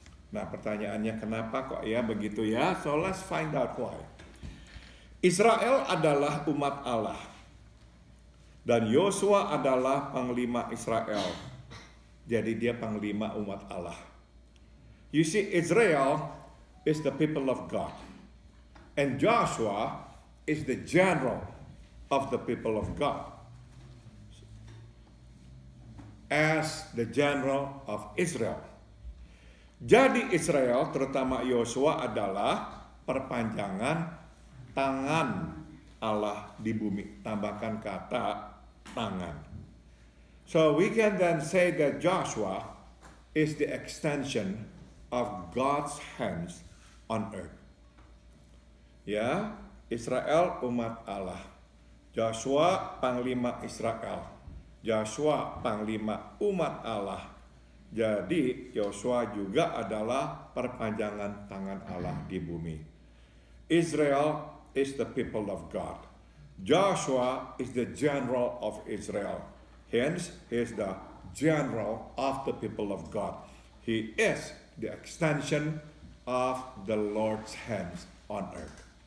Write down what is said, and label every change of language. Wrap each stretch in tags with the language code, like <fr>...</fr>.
<id>Nah, pertanyaannya kenapa kok ya begitu ya? So let's find out why. Israel adalah umat Allah. Dan Yosua adalah panglima Israel. Jadi dia panglima umat Allah.</id> <en>You see, Israel is the people of God. And Joshua is the general of the people of God. As the general of Israel.</en> <id>Jadi Israel, terutama Yosua, adalah perpanjangan tangan Allah di bumi. Tambahkan kata tangan.</id> <en>So we can then say that Joshua is the extension of God's hands on earth.</en> <id>Ya, Israel umat Allah. Joshua panglima Israel. Joshua panglima umat Allah. Jadi Yosua juga adalah perpanjangan tangan Allah di bumi.</id> <en>Israel is the people of God. Joshua is the general of Israel. Hence, he is the general of the people of God. He is the extension of the Lord's hands on earth.</en>